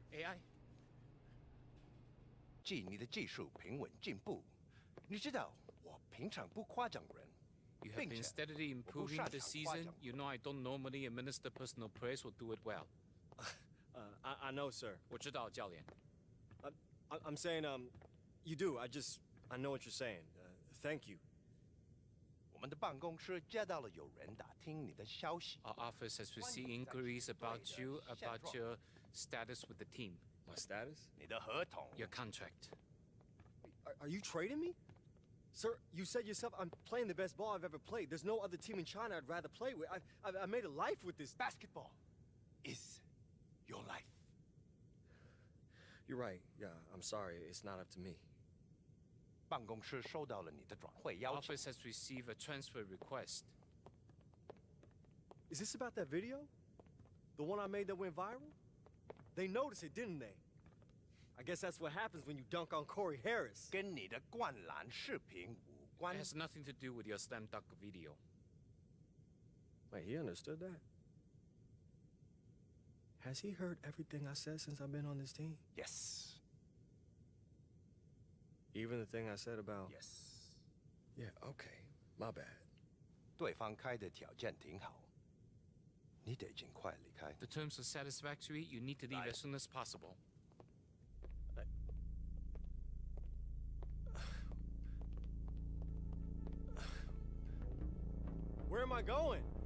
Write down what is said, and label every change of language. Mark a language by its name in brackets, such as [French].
[Chinese] AI， 记你的技术平稳进步。你知道我平常不夸奖人， [English] You have been steadily improving this season. You know I don't normally administer personal praise or do it well. I know, sir. [Chinese] 我知道，教练。 [English] I'm saying, you do. I know what you're saying. Thank you. [Chinese] 我们的办公室接到了有人打听你的消息。 [English] Our office has received inquiries about you, about your status with the team. My status? [Chinese] 你的合同。 [English] Your contract. Are you trading me? Sir, you said yourself I'm playing the best ball I've ever played. There's no other team in China I'd rather play with. I made a life with this. Basketball is your life. You're right. Yeah, I'm sorry. It's not up to me. [Chinese] 办公室收到了你的转会要求。 [English] Office has received a transfer request. Is this about that video? The one I made that went viral? They noticed it, didn't they? I guess that's what happens when you dunk on Corey Harris. [Chinese] 跟你的灌篮视频无关。 [English] It has nothing to do with your slam dunk video. Wait, he understood that? Has he heard everything I said since I've been on this team? Yes. Even the thing I said about... Yes. Yeah, okay. My bad. [Chinese] 对方开的条件挺好，你得尽快离开。 [English] The terms are satisfactory. You need to leave as soon as possible. Where am I going?